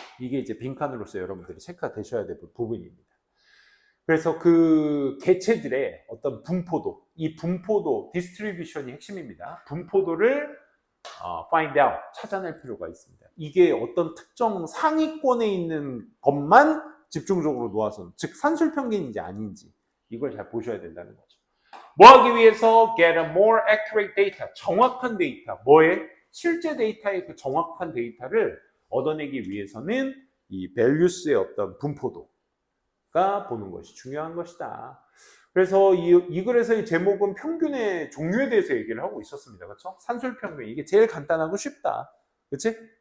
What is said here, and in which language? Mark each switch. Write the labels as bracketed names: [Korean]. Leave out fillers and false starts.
[Korean] 이게 이제 빈칸으로서 여러분들이 체크가 되셔야 될 부분입니다. 그래서 그 개체들의 어떤 분포도, 이 분포도, 디스트리뷰션이 핵심입니다. 분포도를 [English] find out, [Korean] 찾아낼 필요가 있습니다. 이게 어떤 특정 상위권에 있는 것만 집중적으로 놓아서, 즉 산술평균인지 아닌지 이걸 잘 보셔야 된다는 거죠. 뭐 하기 위해서? [English] Get a more accurate data, [Korean] 정확한 데이터. 뭐에? 실제 데이터의 그 정확한 데이터를 얻어내기 위해서는 이 values의 어떤 분포도가 보는 것이 중요한 것이다. 그래서 이 글에서의 제목은 평균의 종류에 대해서 얘기를 하고 있었습니다. 그렇죠? 산술평균. 이게 제일 간단하고 쉽다. 그렇지?